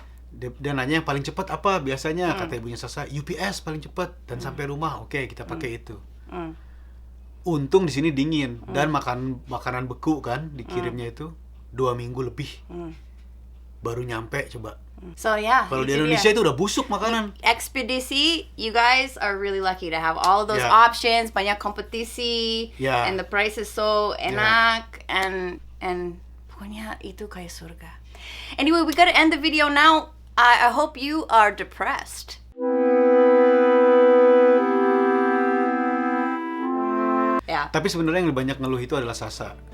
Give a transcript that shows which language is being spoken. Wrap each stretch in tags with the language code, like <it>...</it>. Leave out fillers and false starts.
<id>Dia nanya yang paling cepat apa biasanya, kata ibunya Sasa, UPS paling cepat dan sampai rumah. Oke, kita pakai itu. Untung di sini dingin dan makanan beku kan dikirimnya itu 2 minggu lebih. Baru nyampe coba.</id> <en>So yeah.</en> <id>Kalau di itu Indonesia dia. itu udah busuk makanan. Ekspedisi,</id> <en>you guys are really lucky to have all those Yeah. options,</en> <id>banyak kompetisi,</id> <en>Yeah. and the price is so</en> <id>enak,</id> <en>and</en> <id>pokoknya itu kayak surga.</id> <en>Anyway, we gotta end the video now. I hope you are depressed.</en> <id>Ya. Tapi sebenarnya yang banyak ngeluh itu adalah Sasa.</id>